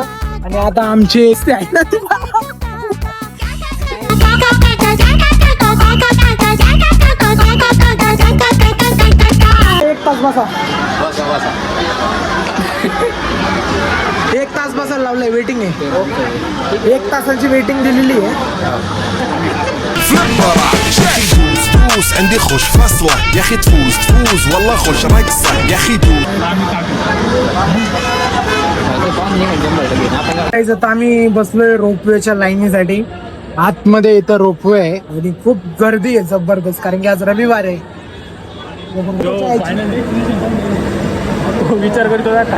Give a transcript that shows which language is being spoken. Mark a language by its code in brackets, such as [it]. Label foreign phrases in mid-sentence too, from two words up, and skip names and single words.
[mr] आणि आता आमचे एक तास बसायला लावलंय. वेटिंग आहे. 1 तासाची वेटिंग दिलेली आहे. [ar] عندي خوش فصلة يا اخي تفوز والله خوش رقصة يا اخي [mr] आता आम्ही बसलोय रोपवेच्या लाईनीसाठी. आतमध्ये इथं रोपवे आहे आणि खूप गर्दी आहे जबरदस्त. कारण की आज रविवार आहे. विचार करतो